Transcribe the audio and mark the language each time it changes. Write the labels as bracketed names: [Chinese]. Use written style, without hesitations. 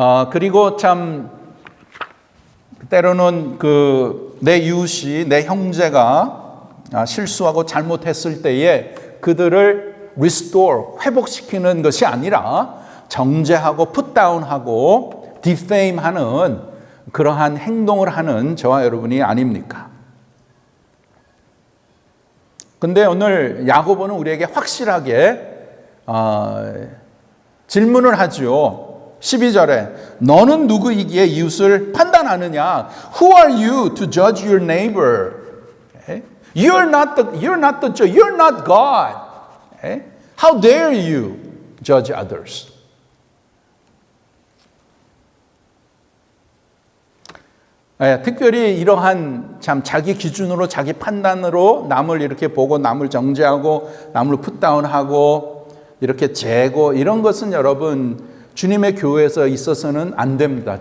[Korean] 그리고 참 때로는 내 이웃이, 내 형제가 실수하고 잘못했을 때에 그들을 restore, 회복시키는 것이 아니라 정죄하고 풋다운하고 디페임하는 그러한 행동을 하는 저와 여러분이 아닙니까? 근데 오늘 야고보는 우리에게 확실하게 질문을 하죠. 12절에 너는 누구이기에 이웃을 판단하느냐? [English] Who are you to judge your neighbor? You're not God. How dare you judge others? [Korean] 특별히 이러한 참 자기 기준으로, 자기 판단으로 남을 이렇게 보고 남을 정죄하고 남을 풋다운하고 이렇게 재고, 이런 것은 여러분 주님의 교회에서 있어서는 안 됩니다.